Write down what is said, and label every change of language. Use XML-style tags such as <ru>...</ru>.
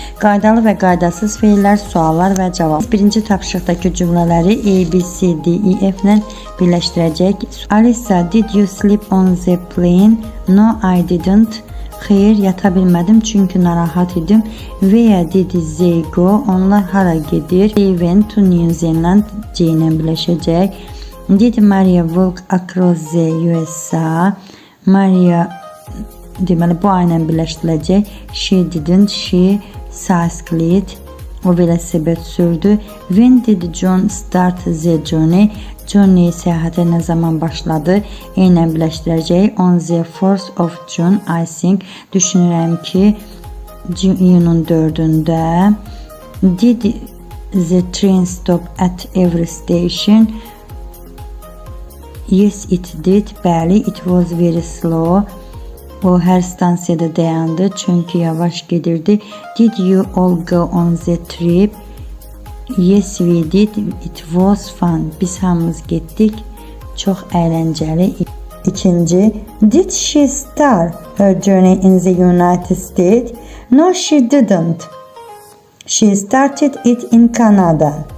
<az>Qaydalı və qaydasız feillər, suallar və cavab. Birinci tapşırıqdakı cümlələri A, B, C, D, E, F ilə birləşdirəcək.</az> <en>Alisa, did you sleep on the plane? No, I didn't.</en> <az>Xeyr, yata bilmədim çünki narahat idim.</az> <en>Where did they go?</en> <az>Onlar hara gedir?</az> <en>They went to New Zealand.</en> <az>C ilə birləşəcək.</az> <en>Did Maria walk across the USA?</en> <az>Maria deməli bu ayla birləşdiriləcək.</az> <en>She didn't. She cycled.</en> <az>O velosiped sürdü.</az> <en>When did John start the journey?</en> <az>Journey səyahətə nə zaman başladı? E ilə birləşdirəcək.</az> <en>On the 4th of June, I think.</en> <az>Düşünürəm ki iyunun 4-ündə.</az> <en>Did the train stop at every station? Yes, it did. Bəli, it was very slow.</en> <az>O hər stansiyada dayandı çünki yavaş gedirdi.</az> <en>Did you all go on the trip? Yes, we did. It was fun.</en> <az>Biz hamımız getdik. Çox əyləncəli.</az> <en>İkinci, did she start her journey in the United States? No, she didn't. She started it in Canada.</en>